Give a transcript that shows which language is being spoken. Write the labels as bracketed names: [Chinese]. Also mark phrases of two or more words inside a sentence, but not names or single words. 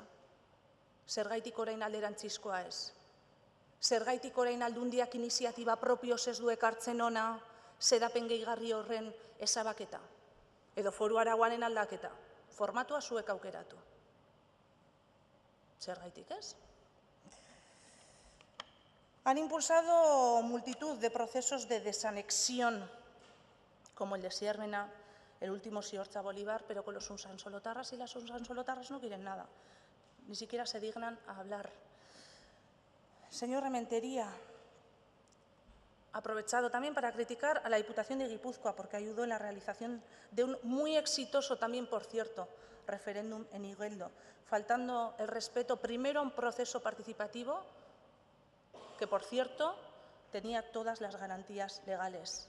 [Basque] Zergaitik orain alderantzizkoa ez? Zergaitik orain Aldundiak iniziatiba propioz ez du ekartzen ona xedapen gehigarri horren ezabaketa? Edo foru arauaren aldaketa? Formatua zuek aukeratu. Zergaitik ez? [Spanish] Han impulsado multitud de procesos de desanexión, como el de Siérmena, el último Siortza Bolívar, pero con los usansolotarras y las usansolotarras no quieren nada. Ni siquiera se dignan a hablar. Señor Rementería, aprovechado también para criticar a la Diputación de Guipúzcoa, porque ayudó en la realización de un muy exitoso también, por cierto, referéndum en Igueldo, faltando el respeto primero a un proceso participativo que, por cierto, tenía todas las garantías legales.